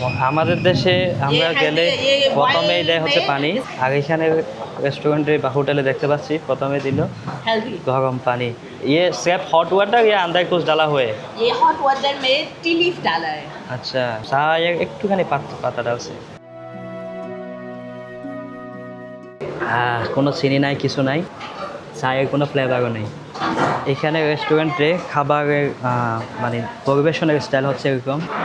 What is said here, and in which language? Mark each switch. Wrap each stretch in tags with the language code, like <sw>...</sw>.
<bn>আমাদের দেশে আমরা গেলে প্রথমেই দেয় হচ্ছে পানি, আর এখানে রেস্টুরেন্টে বা হোটেলে দেখতে পাচ্ছি প্রথমে দিল গরম পানি।</bn> <hi>ये सिर्फ हॉट वाटर या अंदर कुछ डाला हुआ है? ये हॉट वाटर में टी लीफ डाला है।</hi> <bn>अच्छा, একটুখানি পাতা ডালছে। কোনো চিনি নাই, কিছু নাই, চায়ের কোনো ফ্লেভারও নেই। এখানে রেস্টুরেন্টে খাবারের মানে পরিবেশনের স্টাইল হচ্ছে এরকম।</bn>